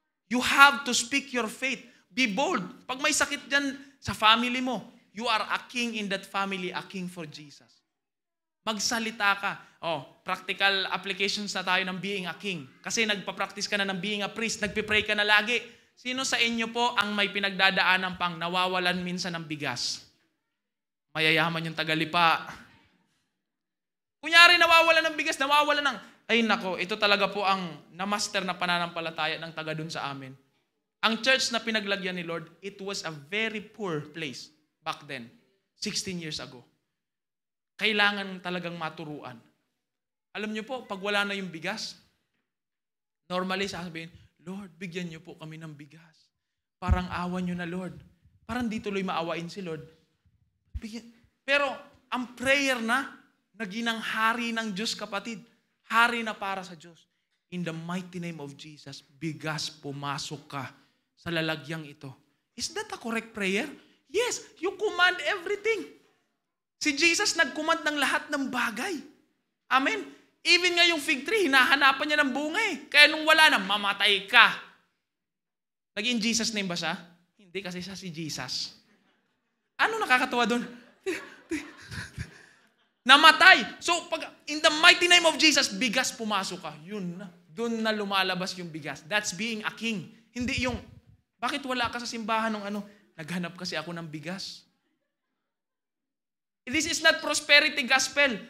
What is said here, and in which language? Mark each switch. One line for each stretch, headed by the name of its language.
English: You have to speak your faith. Be bold. Pag may sakit dyan sa family mo, you are a king in that family, a king for Jesus.
Filipino: Magsalita ka.
English: Practical applications na tayo ng being a king.
Filipino: Kasi nagpa-practice ka na ng being a priest, nagpipray ka na lagi. Sino sa inyo po ang may pinagdadaanan pang nawawalan minsan ng bigas? Mayayaman yung tagalipa. Kunyari nawawalan ng bigas, nawawalan ng... Ay nako, ito talaga po ang na-master na pananampalataya ng taga dun sa amin. Ang church na pinaglagyan ni
English: Lord, it was a very poor place back then, 16 years ago.
Filipino: Kailangan talagang maturuan. Alam niyo po, pag wala na yung bigas, normally sasabihin, Lord, bigyan niyo po kami ng bigas. Parang awa niyo na, Lord. Parang di tuloy maawain si Lord. Pero ang prayer na, naginang hari ng Diyos, kapatid. Hari na para sa Diyos.
English: In the mighty name of Jesus,
Filipino: bigas, pumasok ka sa lalagyang ito.
English: Is that a correct prayer? Yes, you command everything.
Filipino: Si Jesus nag-command ng lahat ng bagay. Amen? Even nga yung fig tree, hinahanapan niya ng bunga eh. Kaya nung wala na, mamatay ka. Naging Jesus name ba siya? Hindi, kasi siya si Jesus. Ano nakakatawa doon? Namatay. So, pag
English: in the mighty name of Jesus,
Filipino: bigas pumasok ka. Yun na. Doon na lumalabas yung bigas.
English: That's being a king.
Filipino: Hindi yung, bakit wala ka sa simbahan ng ano? Naghanap kasi ako ng bigas.
English: This is not prosperity gospel.